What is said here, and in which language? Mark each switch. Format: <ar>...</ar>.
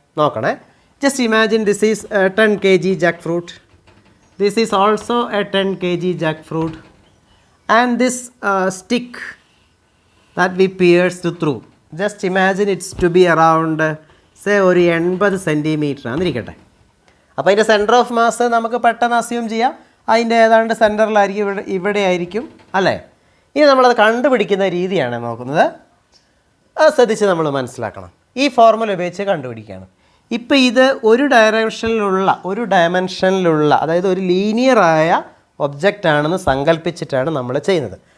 <ml>നോക്കണേ,</ml> <en>Just imagine this is 10 kg jackfruit. This is also a 10 kg jackfruit, and this stick that we pierced through, just imagine it's to be around say</en> <ml>ഒരു 80 centimetre ആണെന്നിരിക്കട്ടെ. അപ്പോൾ അതിൻ്റെ centre of mass നമുക്ക് പെട്ടെന്ന് assume ചെയ്യാം. അതിൻ്റെ ഏതാണ്ട് സെൻറ്ററിലായിരിക്കും, ഇവിടെ ആയിരിക്കും അല്ലേ. ഇനി നമ്മളത് കണ്ടുപിടിക്കുന്ന രീതിയാണ് നോക്കുന്നത്. അത് ശ്രദ്ധിച്ച് നമ്മൾ മനസ്സിലാക്കണം. ഈ ഫോർമുല ഉപയോഗിച്ച് കണ്ടുപിടിക്കുകയാണ്. ഇപ്പോൾ ഇത് ഒരു ഡയമെൻഷനിലുള്ള അതായത് ഒരു ലീനിയറായ ഒബ്ജക്റ്റ് ആണെന്ന് സങ്കല്പിച്ചിട്ടാണ് നമ്മൾ ചെയ്യുന്നത്.</ml>